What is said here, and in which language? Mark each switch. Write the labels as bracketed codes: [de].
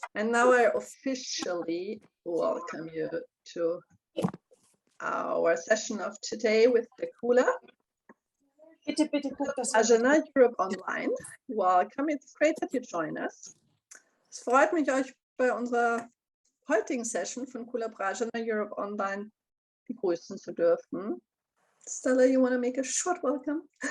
[en] And now I officially welcome you to our session of today with the Kula-Bhrājana Europe Online. Welcome, it's great that you join us. [de] Es freut mich, euch bei unserer heutigen Session von Kula-Bhrājana Europe Online begrüßen zu dürfen. [en] Stella, you want to make a short welcome?